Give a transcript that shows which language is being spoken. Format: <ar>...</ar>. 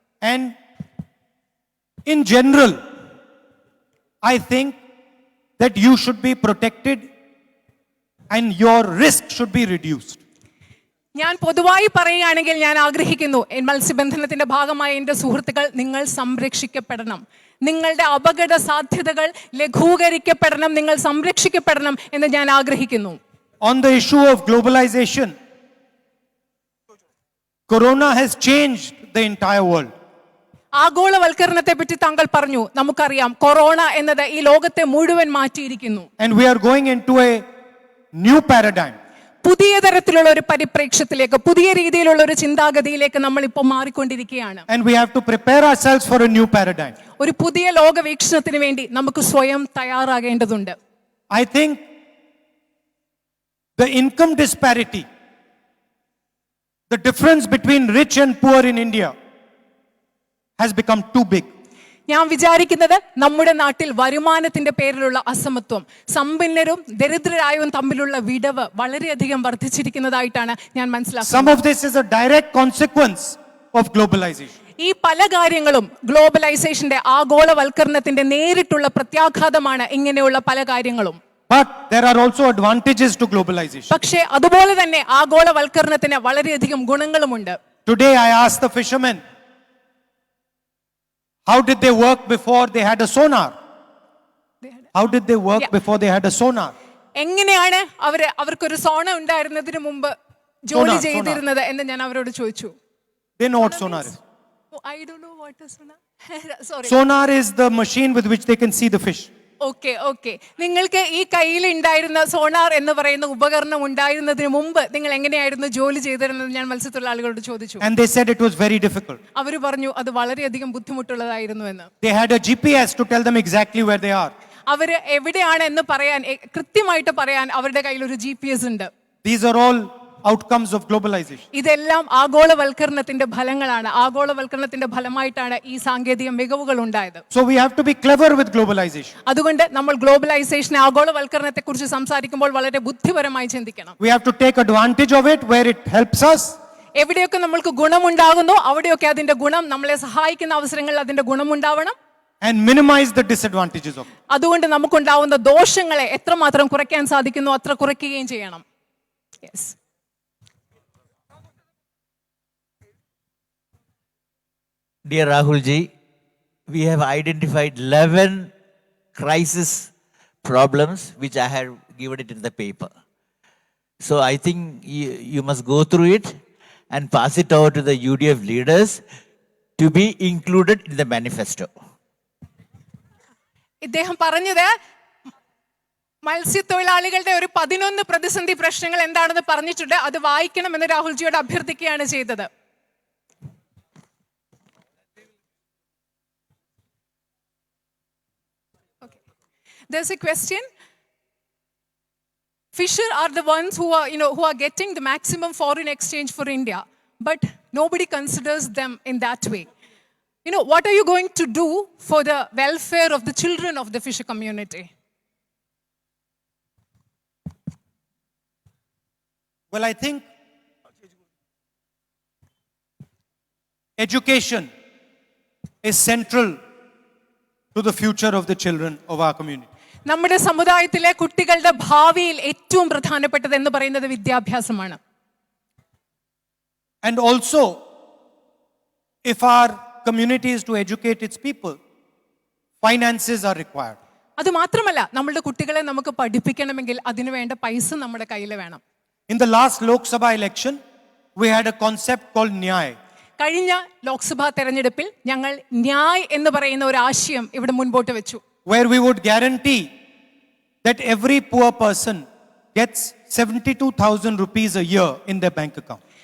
<en>And in general, I think that you should be protected and your risk should be reduced.</en> <ml>ഞാൻ പൊതുവായി പറയുകയാണെങ്കിൽ ഞാൻ ആഗ്രഹിക്കുന്നു മത്സ്യബന്ധനത്തിന്റെ ഭാഗമായ എൻ്റെ സുഹൃത്തുക്കൾ, നിങ്ങൾ സംരക്ഷിക്കപ്പെടണം. നിങ്ങളുടെ അപകട സാധ്യതകൾ ലഘൂകരിക്കപ്പെടണം, നിങ്ങൾ സംരക്ഷിക്കപ്പെടണം എന്ന് ഞാൻ ആഗ്രഹിക്കുന്നു.</ml> <en>On the issue of globalization, Corona has changed the entire world.</en> <ml>ആഗോളവൽക്കരണത്തെ പറ്റി താങ്കൾ പറഞ്ഞു. നമുക്കറിയാം കൊറോണ എന്നത് ഈ ലോകത്തെ മുഴുവൻ മാറ്റിയിരിക്കുന്നു.</ml> <en>And we are going into a new paradigm.</en> <ml>പുതിയ തരത്തിലുള്ള ഒരു പരിപ്രേക്ഷ്യത്തിലേക്ക്, പുതിയ രീതിയിലുള്ള ഒരു ചിന്താഗതിയിലേക്ക് നമ്മൾ ഇപ്പോൾ മാറിക്കൊണ്ടിരിക്കുകയാണ്.</ml> <en>And we have to prepare ourselves for a new paradigm.</en> <ml>ഒരു പുതിയ ലോക വീക്ഷണത്തിന് വേണ്ടി നമുക്ക് സ്വയം തയ്യാറാകേണ്ടതുണ്ട്.</ml> <en>I think the income disparity, the difference between rich and poor in India has become too big.</en> <ml>ഞാൻ വിചാരിക്കുന്നത് നമ്മുടെ നാട്ടിൽ വരുമാനത്തിന്റെ പേരിലുള്ള അസമത്വം, സമ്പന്നരും ദരിദ്രരായവരും തമ്മിലുള്ള വിടവ് വളരെയധികം വർദ്ധിച്ചിരിക്കുന്നതായിട്ടാണ് ഞാൻ മനസ്സിലാക്കുന്നത്.</ml> <en>Some of this is a direct consequence of globalization.</en> <ml>ഈ പല കാര്യങ്ങളും ഗ്ലോബലൈസേഷന്റെ, ആഗോളവൽക്കരണത്തിന്റെ നേരിട്ടുള്ള പ്രത്യാഘാതമാണ് ഇങ്ങനെയുള്ള പല കാര്യങ്ങളും.</ml> <en>But there are also advantages to globalization.</en> <ml>പക്ഷേ അതുപോലെ തന്നെ ആഗോളവൽക്കരണത്തിന് വളരെയധികം ഗുണങ്ങളുമുണ്ട്.</ml> <en>Today I asked the fishermen, how did they work before they had a sonar? How did they work before they had a sonar?</en> <ml>എങ്ങനെയാണ് അവർക്കൊരു സോണ ഉണ്ടായിരുന്നതിന് മുമ്പ് ജോലി ചെയ്തിരുന്നത് എന്ന് ഞാൻ അവരോട് ചോദിച്ചു.</ml> <en>They know what sonar is. I don't know what is sonar. Sorry. Sonar is the machine with which they can see the fish. Okay.</en> <ml>നിങ്ങൾക്ക് ഈ കയ്യിൽ ഉണ്ടായിരുന്ന സോണാർ എന്ന് പറയുന്ന ഉപകരണം ഉണ്ടായിരുന്നതിന് മുമ്പ് നിങ്ങൾ എങ്ങനെയായിരുന്നു ജോലി ചെയ്തിരുന്നത് ഞാൻ മത്സ്യത്തൊഴിലാളികളോട് ചോദിച്ചു.</ml> <en>And they said it was very difficult.</en> <ml>അവർ പറഞ്ഞു അത് വളരെയധികം ബുദ്ധിമുട്ടുള്ളതായിരുന്നു എന്ന്.</ml> <en>They had a GPS to tell them exactly where they are.</en> <ml>അവര് എവിടെയാണ് എന്ന് പറയാൻ, കൃത്യമായിട്ട് പറയാൻ അവരുടെ കയ്യിൽ ഒരു GPS ഉണ്ട്.</ml> <en>These are all outcomes of globalization.</en> <ml>ഇതെല്ലാം ആഗോളവൽക്കരണത്തിന്റെ ഫലങ്ങളാണ്. ആഗോളവൽക്കരണത്തിന്റെ ഫലമായിട്ടാണ് ഈ സാങ്കേതിക മികവുകൾ ഉണ്ടായത്.</ml> <en>So we have to be clever with globalization.</en> <ml>അതുകൊണ്ട് നമ്മൾ ഗ്ലോബലൈസേഷൻ, ആഗോളവൽക്കരണത്തെ കുറിച്ച് സംസാരിക്കുമ്പോൾ വളരെ ബുദ്ധിപരമായി ചിന്തിക്കണം.</ml> <en>We have to take advantage of it where it helps us.</en> <ml>എവിടെയൊക്കെ നമ്മൾക്ക് ഗുണമുണ്ടാകുന്നു അവിടെയൊക്കെ അതിന്റെ ഗുണം, നമ്മളെ സഹായിക്കുന്ന അവസരങ്ങളിൽ അതിന്റെ ഗുണമുണ്ടാവണം.</ml> <en>And minimize the disadvantages of it.</en> <ml>അതുകൊണ്ട് നമുക്കുണ്ടാവുന്ന ദോഷങ്ങളെ എത്രമാത്രം കുറയ്ക്കാൻ സാധിക്കുന്നു അത്ര കുറയ്ക്കുകയും ചെയ്യണം.</ml> <en>Yes. Dear Rahul ji, we have identified 11 crisis problems which I have given it in the paper. So I think you must go through it and pass it over to the UDF leaders to be included in the manifesto.</en> <ml>ഇദ്ദേഹം പറഞ്ഞത് മത്സ്യത്തൊഴിലാളികളുടെ ഒരു 11 പ്രതിസന്ധി പ്രശ്നങ്ങൾ എന്താണെന്ന് പറഞ്ഞിട്ടുണ്ട്. അത് വായിക്കണമെന്ന് രാഹുൽജിയോട് അഭ്യർത്ഥിക്കുകയാണ് ചെയ്തത്.</ml> <en>There's a question. Fisher are the ones who are getting the maximum foreign exchange for India, but nobody considers them in that way. What are you going to do for the welfare of the children of the fisher community? Well, I think education is central to the future of the children of our community.</en> <ml>നമ്മുടെ സമുദായത്തിലെ കുട്ടികളുടെ ഭാവിയിൽ ഏറ്റവും പ്രധാനപ്പെട്ടത് എന്ന് പറയുന്നത് വിദ്യാഭ്യാസമാണ്.</ml> <en>And also, if our community is to educate its people, finances are required.</en> <ml>അത് മാത്രമല്ല, നമ്മളുടെ കുട്ടികളെ നമുക്ക് പഠിപ്പിക്കണമെങ്കിൽ അതിനു വേണ്ട പൈസ നമ്മുടെ കയ്യിൽ വേണം.</ml> <en>In the last Lok Sabha election, we had a concept called Nyay.</en> <ml>കഴിഞ്ഞ ലോക്സഭാ തെരഞ്ഞെടുപ്പിൽ ഞങ്ങൾ ന്യായ് എന്ന് പറയുന്ന ഒരു ആശയം ഇവിടെ മുൻപോട്ട് വെച്ചു.</ml> <en>Where we would guarantee that every poor person gets 72,000 rupees a year in their bank account.</en>